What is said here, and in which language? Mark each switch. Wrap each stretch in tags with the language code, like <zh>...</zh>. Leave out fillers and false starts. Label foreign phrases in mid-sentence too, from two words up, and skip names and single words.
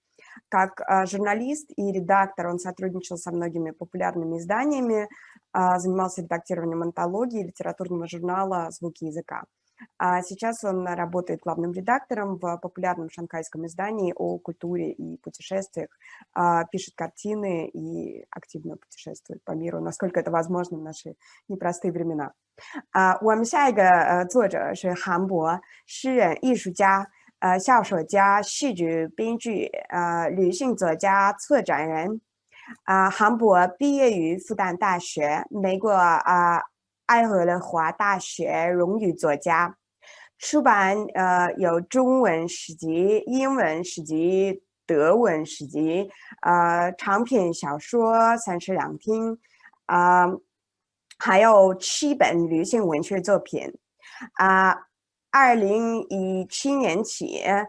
<ru>Как журналист и редактор он сотрудничал со многими популярными изданиями, занимался редактированием антологии литературного журнала «Звуки языка». Сейчас он работает главным редактором в популярном шанхайском издании о культуре и путешествиях, пишет картины и активно путешествует по миру, насколько это возможно в наши непростые времена.</ru> <zh>我们下一个作者是韩博，诗人、艺术家、小说家、戏剧编剧、旅行作家、策展人。韩博毕业于复旦大学，美国爱荷华大学荣誉作家，出版有中文诗集、英文诗集、德文诗集，长篇小说32篇，还有7本旅行文学作品。2017年起，</zh>